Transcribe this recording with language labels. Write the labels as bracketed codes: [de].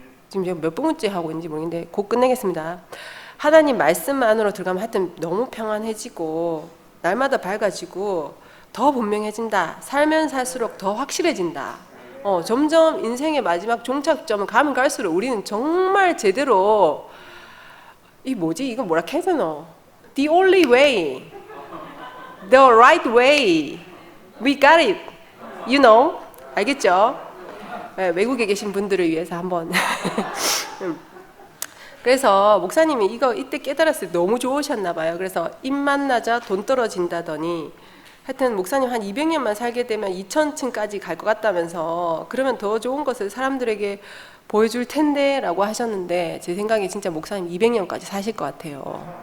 [ko] 지금 제가 몇 번째 하고 있는지 모르겠는데 곧 끝내겠습니다. 하나님 말씀 안으로 들어가면 하여튼 너무 평안해지고 날마다 밝아지고 더 분명해진다. 살면 살수록 더 확실해진다. 점점 인생의 마지막 종착점을 가면 갈수록 우리는 정말 제대로 이거 뭐라 해야 되나? [en] The only way, the right way, we got it, you know? [ko] 알겠죠? 네, 외국에 계신 분들을 위해서 한번 그래서 목사님이 이때 깨달았을 때 너무 좋으셨나 봐요. 그래서 입만 낮아 돈 떨어진다더니 하여튼 목사님 한 200년만 살게 되면 2000층까지 갈 것 같다면서 그러면 더 좋은 것을 사람들에게 보여줄 텐데 라고 하셨는데 제 생각에 진짜 목사님 200년까지 사실 것 같아요.